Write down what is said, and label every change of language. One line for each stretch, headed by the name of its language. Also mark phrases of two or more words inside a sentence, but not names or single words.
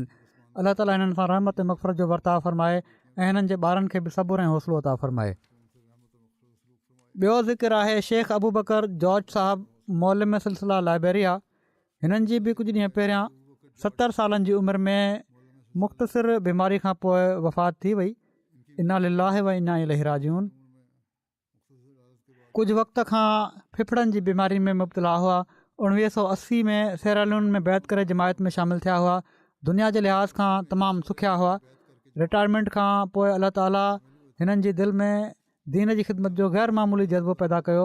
Sindhi: अलाह ताला हिननि सां रहमत ऐं मग़फ़िरत जो वर्ताव फ़रमाए ऐं हिननि जे ॿारनि खे बि सबुरु ऐं हौसलो अता फ़रमाए। ॿियो ज़िक्र आहे शेख अबू बकर जॉर्ज साहब, मौलम सिलसिला लाइब्रेरिया। हिननि जी बि कुझु ॾींहं पहिरियां 70 सालनि जी उमिरि में मुख़्तसिर बीमारी खां पोइ वफ़ात थी वई।
Arabic: إنا لله و إنا إليه راجعون.
Sindhi: कुझु वक़्त खां फिफड़नि जी बीमारी में मुब्तला हुआ। 1980 में सेरालून में बैत करे जमायत में शामिलु थिया हुआ। दुनिया जे लिहाज़ खां तमामु सुखिया हुआ। रिटायरमेंट खां पोइ अलाह ताला हिननि जी दिलि में दीन जी ख़िदमत जो ग़ैर मामूली जज़्बो पैदा कयो।